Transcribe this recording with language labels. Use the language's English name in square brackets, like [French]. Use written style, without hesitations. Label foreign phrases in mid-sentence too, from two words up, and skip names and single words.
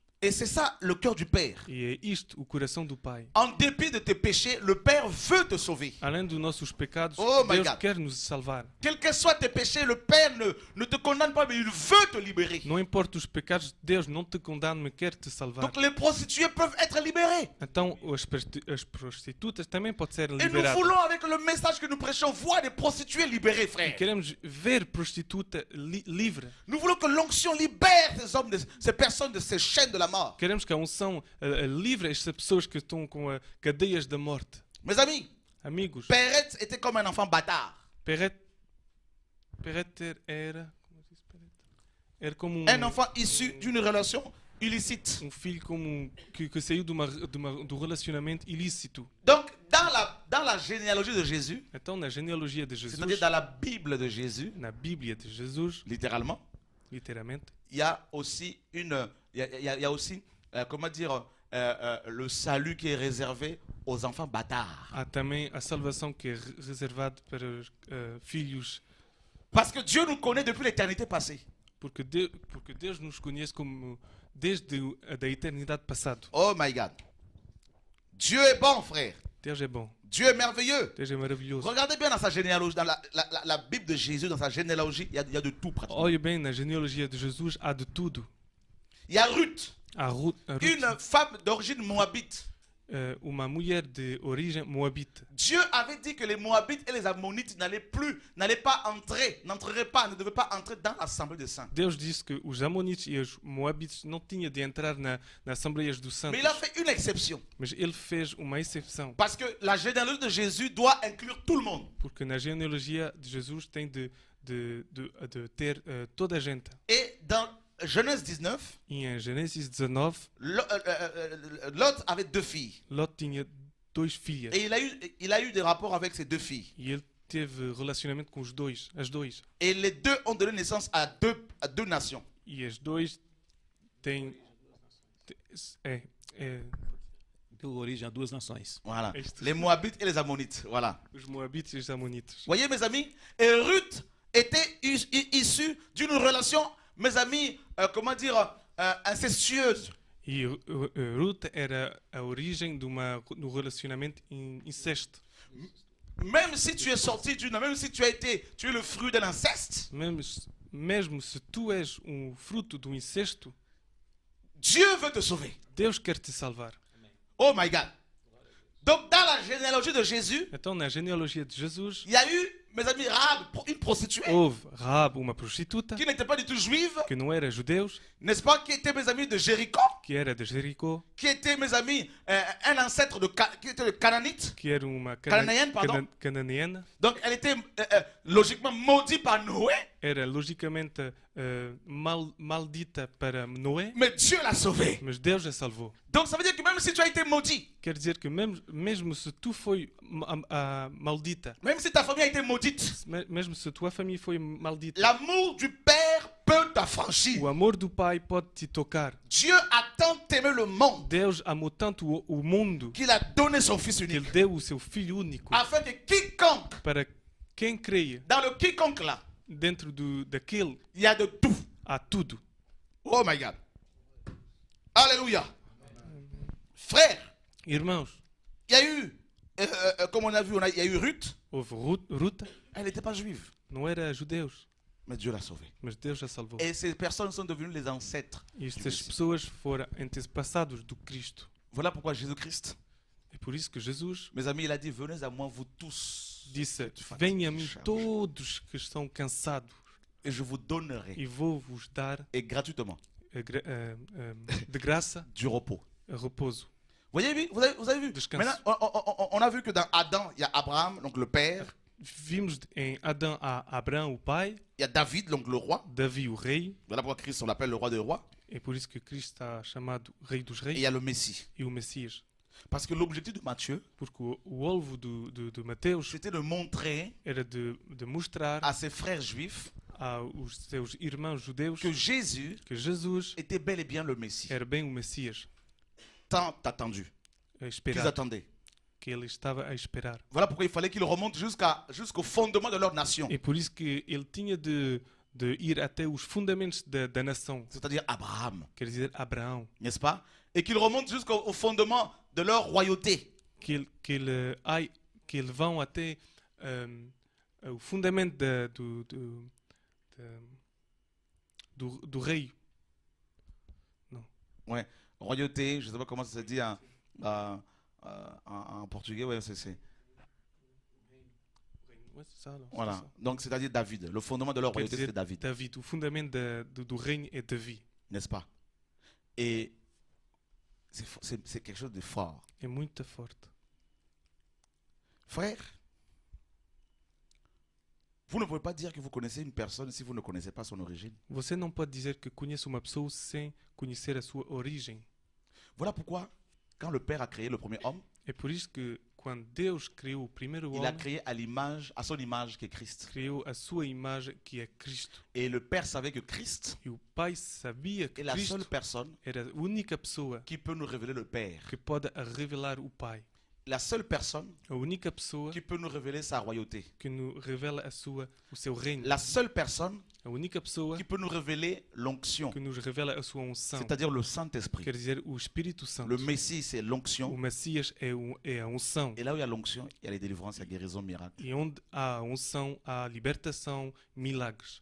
[French] Et c'est ça le cœur du Père. [Portuguese] E é isto o coração do Pai. [French] En dépit de tes péchés, le Père veut te sauver. [Portuguese] Além dos nossos pecados, [English] Oh my [Portuguese] Deus [English] God. [Portuguese] quer nos salvar. [French] Quels que soient tes péchés, le Père ne te condamne pas, mais il veut te libérer. [Portuguese] Não importa os pecados, Deus não te condena, mas quer te salvar. [French] Donc les prostituées peuvent être libérées. [Portuguese] Então as prostitutas também podem ser [French] Et nous [Portuguese] liberadas. [French] voulons, avec le message que nous prêchons, voir des prostituées libérées, frère. [Portuguese] Queremos ver prostituta livre. [French] Nous voulons que l'onction libère ces hommes, ces personnes de ces chaînes de la mort. [Portuguese] Queremos que a unção livre estas pessoas que estão com cadeias da morte. [French] Mes amis, [Portuguese] Amigos, [French] Perez était comme un enfant bâtard. [Portuguese] Perret era... Como diz Perret? Era como [French] Un enfant issu d'une relation illicite. [Portuguese] filho como que saiu do relacionamento ilícito. [French] Donc, dans la généalogie de Jésus, [Portuguese] Então, na genealogia de Jesus, [French] c'est-à-dire dans la Bible de Jésus, [Portuguese] na Bíblia de Jesus, [French] littéralement, [Portuguese] literalmente, [French] il y a aussi comment dire, le salut qui est réservé aux enfants bâtards. [Portuguese] há também a salvação que é reservada para os filhos, [French] Parce que Dieu nous connaît depuis l'éternité passée. [Portuguese] porque Deus nos conhece como desde a eternidade passada. [English] Oh my God. [French] Dieu est bon, frère. [Portuguese] Deus é bom, [French] Dieu est merveilleux. [Portuguese] Deus é maravilhoso. [French] Regardez bien dans sa généalogie, dans la Bible de Jésus, dans sa généalogie, il y a de tout pratiquement. [Portuguese] Olha bem, na genealogia de Jesus há de tudo. [French] Il y a Ruth, [Portuguese] Há Ruth, [French] une femme d'origine moabite. [Portuguese] uma mulher de origem moabita. [French] Dieu avait dit que les Moabites et les Ammonites n'entreraient pas, ne devaient pas entrer dans l'assemblée des saints. [Portuguese] Deus disse que os Amonites e os Moabites não tinham de entrar na Assembleias dos Santos. [French] Mais il a fait une exception. [Portuguese] Mas ele fez uma exceção. [French] Parce que la généalogie de Jésus doit inclure tout le monde. [Portuguese] Porque na genealogia de Jesus tem de ter toda a gente. [French] Et dans Genèse 19, [Portuguese] E em Gênesis 19, [French] Lot avait deux filles. [Portuguese] Lot tinha dois filhas. [French] Et il a eu des rapports avec ses deux filles. [Portuguese] E ele teve relacionamento com as duas. [French] Et les deux ont donné naissance à deux nations. [Portuguese] E as duas têm... Deu origem a duas nações. [French] Voilà. Est- Les Moabites et les Ammonites. Voilà. [Portuguese] os Moabites e os Amonites. [French] Voyez, mes amis, et Ruth était issue d'une relation, mes amis, incestueuse. [Portuguese] E Ruth era a origem do relacionamento incesto. [French] Même si tu es sorti même si tu es le fruit d'un inceste, [Portuguese] Mesmo se tu és fruto do incesto, [French] Dieu veut te sauver. [Portuguese] Deus quer te salvar. [English] Oh my God. [French] Donc, dans la généalogie de Jésus, [Portuguese] Então, na genealogia de Jesus, [French] il y a eu, mes amis, Rahab, une prostituée, [Portuguese] houve Rahab, uma prostituta, [French] qui n'était pas du tout juive, [Portuguese] que não era judeus, [French] n'est-ce pas, qui était, mes amis, de Jéricho, [Portuguese] que era de Jericó, [French] qui était, mes amis, un ancêtre qui était le Canaanite. [Portuguese] que era uma [French] Cananéenne, pardon. [Portuguese] cananeana, [French] Donc, elle était logiquement maudite par Noé, [Portuguese] era logicamente maldita para Noé, [French] mais Dieu l'a sauvée. [Portuguese] mas Deus a salvou. [French] Donc, ça veut dire que même si tu as été maudit, [Portuguese] Quer dizer que mesmo se tu foi maldita, [French] même si ta famille a été maudite, [Portuguese] mesmo se tua família foi maldita, [French] l'amour du Père peut t'affranchir. [Portuguese] o amor do Pai pode te tocar. [French] Dieu a tant aimé le monde [Portuguese] Deus amou tanto o mundo [French] qu'il a donné son Fils [Portuguese] que [French] unique, [Portuguese] ele deu o seu Filho único [French] afin que quiconque, [Portuguese] para quem creia. [French] dans le quiconque là, [Portuguese] Dentro daquele [French] il y a de tout. [Portuguese] há tudo. [English] Oh my God. [French] Alléluia. Frère, [Portuguese] Irmãos, [French] il y a eu, comme on a vu, il y a eu Ruth. [Portuguese] houve Ruta, [French] Elle n'était pas juive, [Portuguese] não era judeus, [French] mais Dieu l'a sauvée. [Portuguese] mas Deus a salvou. [French] Et ces personnes sont devenues les ancêtres. [Portuguese] E estas pessoas foram antepassados do Cristo. [French] Voilà pourquoi Jésus-Christ, [Portuguese] É por isso que Jesus [French] mes amis, il a dit, venez à moi, vous tous, [Portuguese] disse: [French] fatigués, [Portuguese] venham a mim [French] chargés, [Portuguese] todos que estão cansados [French] et je vous donnerai, [Portuguese] e vou-vos dar [French] et gratuitement, [Portuguese] de graça [French] du repos. [Portuguese] a repouso. [French] Vous avez vu [Portuguese] Descanso. [French] Maintenant, on a vu que dans Adam, il y a Abraham, donc le père. [Portuguese] Vimos em Adão há Abraão, o pai, [French] Il y a David, donc le roi. [Portuguese] Davi, o rei, [French] Voilà pourquoi Christ, on l'appelle le roi des rois. [Portuguese] é por isso que Cristo está chamado Rei dos [French] Et il [Portuguese] Reis [French] y a le Messie. [Portuguese] e o Messias. [French] Parce que l'objectif de Matthieu, [Portuguese] Porque o alvo de Mateus [French] c'était de montrer [Portuguese] era de mostrar [French] à ses frères juifs [Portuguese] aos seus irmãos judeus [French] que Jésus [Portuguese] que Jesus [French] était bel et bien le Messie. [Portuguese] era bem o Messias, [French] Tant attendu. [Portuguese] a [French] Qu'ils [Portuguese] esperar, [French] attendaient. [Portuguese] que ele estava a esperar. [French] Voilà pourquoi il fallait qu'il remonte jusqu'au fondement de leur nation. [Portuguese] É por isso que ele tinha de ir até os fundamentos da nação, [French] C'est-à-dire Abraham, [Portuguese] quer dizer Abraão, [French] n'est-ce pas? Et qu'il remonte jusqu'au fondement de leur royauté. [Portuguese] que ele vão até o fundamento do rei. [French] Ouais, royauté, je ne sais pas comment ça se dit en portugais. Ouais, voilà. Donc, c'est-à-dire David. Le fondement de leur [Portuguese] Quer [French] royauté, [Portuguese] dizer [French] c'est David, [Portuguese] David, o fundamento do reino é Davi. [French] n'est-ce pas? Et c'est quelque chose de fort. [Portuguese] É muito forte. [French] Frère, vous ne pouvez pas dire que vous connaissez une personne si vous ne connaissez pas son origine. [Portuguese] Você não pode dizer que conhece uma pessoa sem conhecer a sua origem. [French] Voilà pourquoi, quand le Père a créé le premier homme, [Portuguese] É por isso que quando Deus criou o primeiro [French] il a [Portuguese] homem, [French] créé à son image qui est Christ. [Portuguese] criou a sua imagem, que é Cristo. [French] Et le Père savait que Christ [Portuguese] E o Pai sabia que [French] est la seule [Portuguese] Cristo [French] personne [Portuguese] era a única pessoa [French] qui peut nous révéler le Père. [Portuguese] que pode revelar o Pai. [French] La seule personne [Portuguese] A única pessoa [French] qui peut nous révéler sa royauté. [Portuguese] que nos revela o seu reino. [French] La seule personne [Portuguese] A única pessoa [French] qui peut nous révéler l'onction, [Portuguese] que nos revela a sua unção. [French] c'est-à-dire le Saint-Esprit. [Portuguese] Quer dizer, o Espírito Santo. [French] Le Messie, c'est [Portuguese] O [French] l'onction. [Portuguese] Messias é a unção. [French] Et là où il y a l'onction, il y a les délivrances, il y a guérison, miracle, [Portuguese] E onde há a unção, há libertação, milagres,